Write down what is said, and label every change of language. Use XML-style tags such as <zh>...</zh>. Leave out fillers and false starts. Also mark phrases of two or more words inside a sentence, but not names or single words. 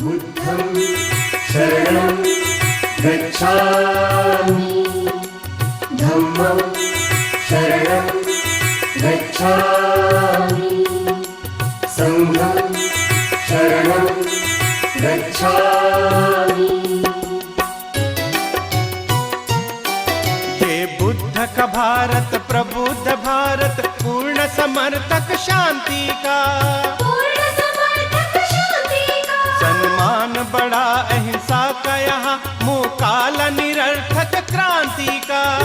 <pi>बुद्धं शरणं गच्छामि धम्मं शरणं गच्छामि संघं शरणं गच्छामि।</pi> <hi>ये बुद्ध का भारत, प्रबुद्ध भारत, पूर्ण समर्थक शांति का, सम्मान बड़ा अहिंसा का, यहाँ मुँह काला निरर्थक क्रांति का।</hi>